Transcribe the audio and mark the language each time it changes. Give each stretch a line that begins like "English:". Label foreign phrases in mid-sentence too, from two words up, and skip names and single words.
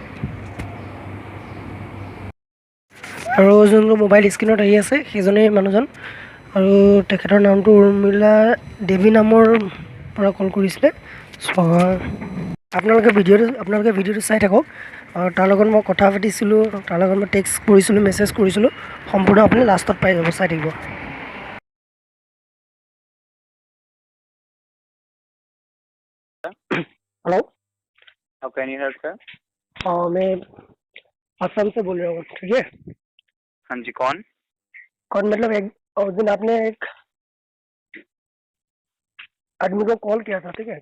Assamese: আৰু যোনটো মোবাইল স্ক্ৰীণত আহি আছে সেইজনেই মানুহজন, আৰু তেখেতৰ নামটো উৰ্মিলা দেৱী নামৰ পৰা কল কৰিছিলে। আপোনালোকে ভিডিঅ'টো চাই থাকক। আৰু তাৰ লগত মই কথা পাতিছিলোঁ, তাৰ লগত মই টেক্সট কৰিছিলোঁ, মেছেজ কৰিছিলোঁ। সম্পূৰ্ণ আপুনি লাষ্টত পাই যাব, চাই থাকিব।
Hindi: हेलो,
English: Can you help sir?
Hindi: हाँ, मैं असम से बोल रहा हूँ। ठीक है? हाँ जी, कौन मतलब उस दिन आपने एक आदमी को कॉल किया था, ठीक है?